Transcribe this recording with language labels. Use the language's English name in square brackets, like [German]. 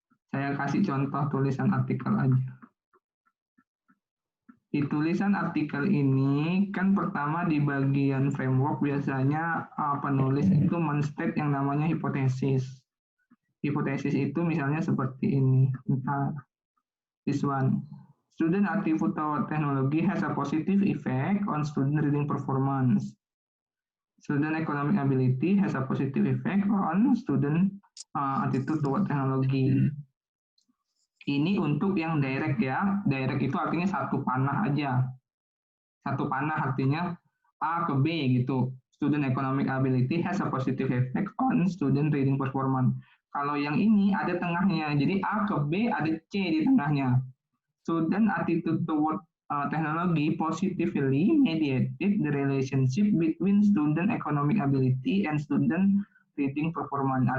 [Indonesian] Saya kasih contoh tulisan artikel aja. Di tulisan artikel ini, kan pertama di bagian framework biasanya penulis itu men-state yang namanya hipotesis. Hipotesis itu misalnya seperti ini. Entah, [English] this one. Student attributable technology has a positive effect on student reading performance. Student economic ability has a positive effect on student attitude toward technology. [Indonesian] Ini untuk yang direct ya. Direct itu artinya satu panah aja. Satu panah artinya A ke B gitu. [English] Student economic ability has a positive effect on student reading performance. [Indonesian] Kalau yang ini ada tengahnya. Jadi A ke B ada C di tengahnya. [English] Student attitude toward technology positively mediated the relationship between student economic ability and student reading performance.